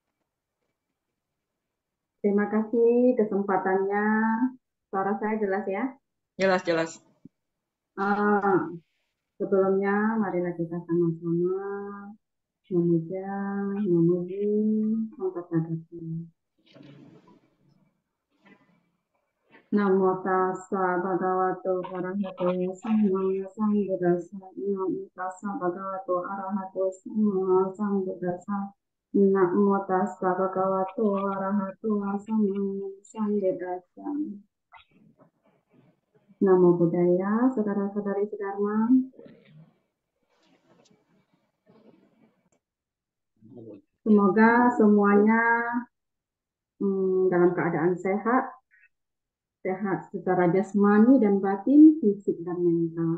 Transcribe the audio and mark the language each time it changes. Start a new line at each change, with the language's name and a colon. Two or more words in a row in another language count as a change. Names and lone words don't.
Indonesian: Terima kasih kesempatannya. Suara saya jelas ya. Jelas-jelas. Ah, Sebelumnya, marilah kita sama-sama memuja, memuji, angkat hati.
Pali: Namo tassa bhagavato arahato sama sambuddhassa. Namo tassa bhagavato arahato sama sambuddhassa. Namo tassa bhagavato arahato sama sambuddhassa. Namo Buddhaya,
Indonesian: saudara-saudari Dharma. Semoga semuanya dalam keadaan sehat, sehat secara jasmani dan batin, fisik dan mental.